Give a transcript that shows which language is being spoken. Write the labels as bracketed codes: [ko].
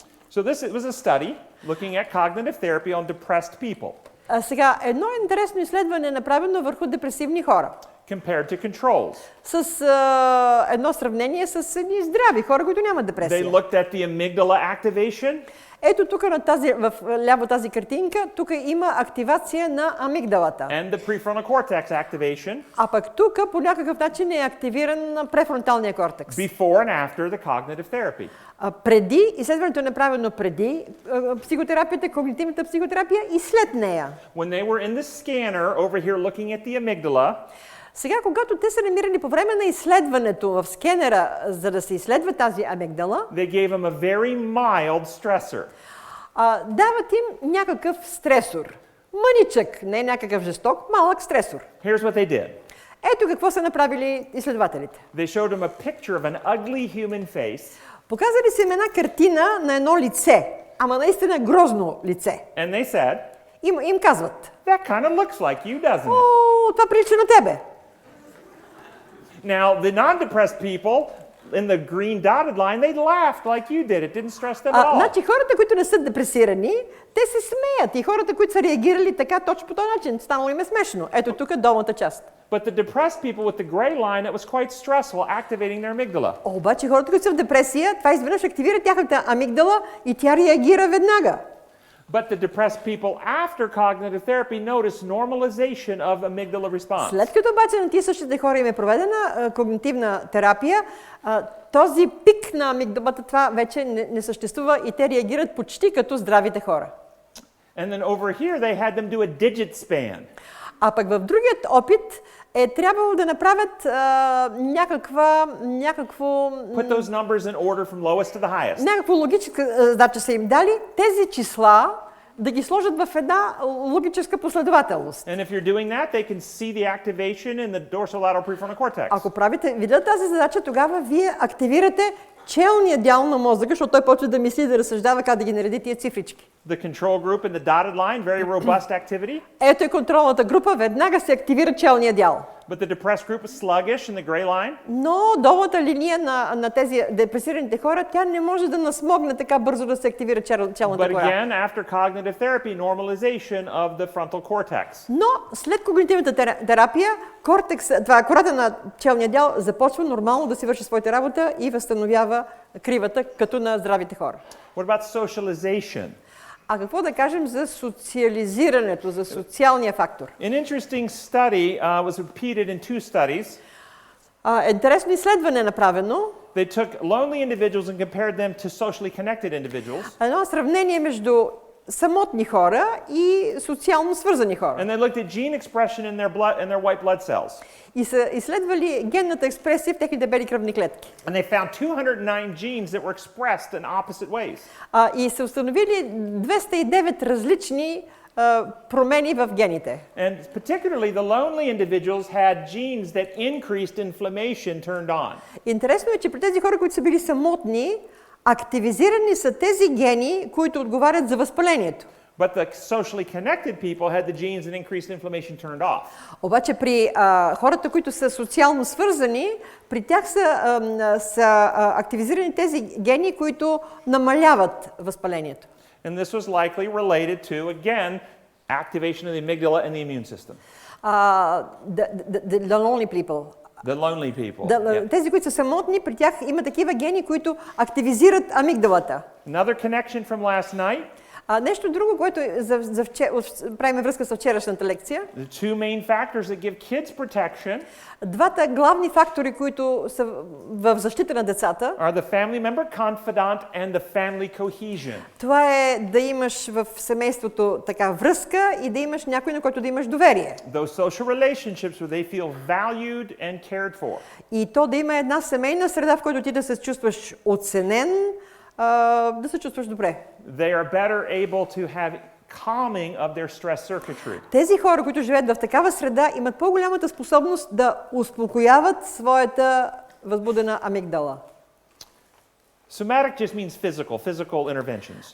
[en] So this was a study looking at cognitive therapy on depressed people [bg] Сега, едно интересно изследване е направено върху депресивни хора. [en] compared to controls. [bg] С едно сравнение с едни здрави хора, които нямат [en] They [bg] депресия. [en] looked at the amygdala activation [bg] Ето тук в ляво тази картинка, тук има активация на амигдалата. [en] and the prefrontal cortex activation [bg] А пък тук по някакъв начин е активиран префронталния кортекс. [en] before and after the cognitive therapy. [bg] Преди, изследването е направено преди психотерапията, когнитивната психотерапия и след нея. [en] When they were in the scanner over here looking at the amygdala, [bg] Сега, когато те са намирани по време на изследването в скенера, за да се изследва тази амигдала, [en] they gave them a very mild stressor. [bg] дават им някакъв стресор. Мъничък, не някакъв жесток, малък стресор. [en] Here's what they did. [bg] Ето какво са направили изследователите. [en] They showed them a picture of an ugly human face, [bg] Показали са им една картина на едно лице, ама наистина грозно лице. [en] and they said, [bg] Им казват: [en] that kind of looks like you, doesn't it? [bg] "О, това прилича на тебе." [en] Now, the non-depressed people in the green dotted line, they laughed like you did. It didn't stress them at all. [bg] Значи хората, които не са депресирани, те се смеят. И хората, които са реагирали така, точно по този начин, станало им е смешно. Ето тук долната част. [en] But the depressed people with the gray line, it was quite stressful, activating their amygdala. [bg] Обаче хората, които са в депресия, това изведнъж активира тяхната амигдала и тя реагира веднага. [en] But the depressed people after cognitive therapy noticed normalization of amygdala response. [bg] След като обаче на тия същите хора им е проведена когнитивна терапия, този пик на амигдалата, това вече не съществува и те реагират почти като здравите хора. [en] And then over here, they had them do a digit span. [bg] А пък в другият опит е трябвало да направят някакво [en] Put those numbers in order from lowest to the highest. [bg] някаква логическа задача са им дали, тези числа да ги сложат в една логическа последователност. [en] And if you're doing that, they can see the activation in the dorsolateral prefrontal cortex. [bg] Ако видят тази задача, тогава вие активирате челния дял на мозъка, защото той почва да мисли и да разсъждава как да ги нареди тия цифрички. [en] The control group in the dotted line, very robust activity. [bg] Ето е контролната група, веднага се активира челния дял. [en] But the depressed group is sluggish in the gray line. [bg] Но долната линия на тези депресираните хора, тя не може да насмогне така бързо да се активира челната [en] But [bg] кора. [en] again, after cognitive therapy, normalization of the frontal cortex. [bg] Но след когнитивната терапия, кората на челния дял започва нормално да си върши своята работа и възстановява кривата, като на здравите хора. [en] What about socialization? [bg] А какво да кажем за социализирането, за социалния фактор? [en] An interesting study was repeated in two studies. [bg] Интересно изследване е направено. [en] They took lonely individuals and compared them to socially connected individuals. [bg] Едно сравнение между самотни хора и социално свързани хора. [en] And they looked at gene expression in their white blood cells. [bg] И са изследвали генната експресия в техните бели кръвни клетки. [en] And they found 209 genes that were expressed in opposite ways. [bg] И са установили 209 различни промени в гените. [en] And particularly the lonely individuals had genes that increased inflammation turned on. [bg] Интересно е, че при тези хора, които са били самотни, активизирани са тези гени, които отговарят за възпалението. [en] But the socially connected people had the genes that increased inflammation turned off. [bg] Обаче при хората, които са социално свързани, при тях са активизирани тези гени, които намаляват възпалението. [en] And this was likely related to, again, activation of the amygdala and the immune system. The lonely people. The lonely people. Yeah. [bg] Тези, които са самотни, при тях има такива гени, които активизират амигдалата. [en] Another connection from last night. [bg] Нещо друго, което правим връзка с вчерашната лекция. [en] The two main factors that give kids protection [bg] Двата главни фактори, които са в защита на децата, [en] are the family member confidant and the family cohesion. [bg] Това е да имаш в семейството така връзка и да имаш някой, на който да имаш доверие. [en] Those social relationships where they feel valued and cared for. [bg] И то да има една семейна среда, в която ти да се чувстваш оценен, да се чувстваш добре. [en] They are better able to have calming of their stress circuitry. [bg] Тези хора, които живеят в такава среда, имат по-голямата способност да успокояват своята възбудена амигдала. [en] Somatic just means physical interventions.